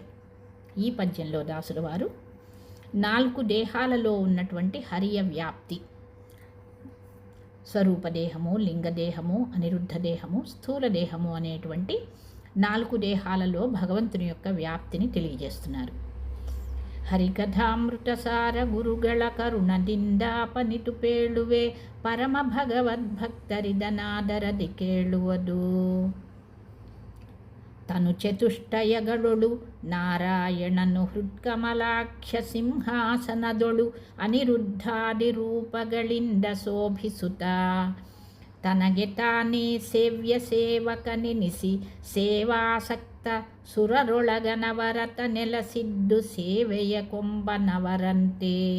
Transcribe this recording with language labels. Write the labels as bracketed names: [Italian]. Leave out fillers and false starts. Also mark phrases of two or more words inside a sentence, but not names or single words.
[Telugu] ఈ పద్యంలో దాసుల వారు 4 దేహాలలో ఉన్నటువంటి హరియ వ్యాప్తి, స్వరూపదేహము, లింగదేహము, అనిరుద్ధ దేహము, స్థూల దేహము అనేటువంటి 4 దేహాలలో భగవంతుని యొక్క వ్యాప్తిని తెలియజేస్తున్నారు. [Kannada] ಹರಿಕಥಾಮೃತಸಾರ ಗುರುಗಳ ಕರುಣದಿಂದಾಪನಿತು ಪೇಳುವೆ ಪರಮ ಭಗವದ್ಭಕ್ತರಿದನಾದರದಿ ಕೇಳುವುದು. ತನು ಚತುಷ್ಟಯಗಳೊಳು ನಾರಾಯಣನು ಹೃತ್ಕಮಲಾಖ್ಯ ಸಿಂಹಾಸನದೊಳು ಅನಿರುದ್ಧಾದಿ ರೂಪಗಳಿಂದ ಶೋಭಿಸುತ್ತ ತನಗೆ ತಾನೇ ಸೇವ್ಯ ಸೇವಕನೆನಿಸಿ ಸೇವಾಸಕ್ತ ಸುರರೊಳಗನವರತ ನೆಲಸಿದ್ದು ಸೇವೆಯ ಕೊಂಬನವರಂತೆ.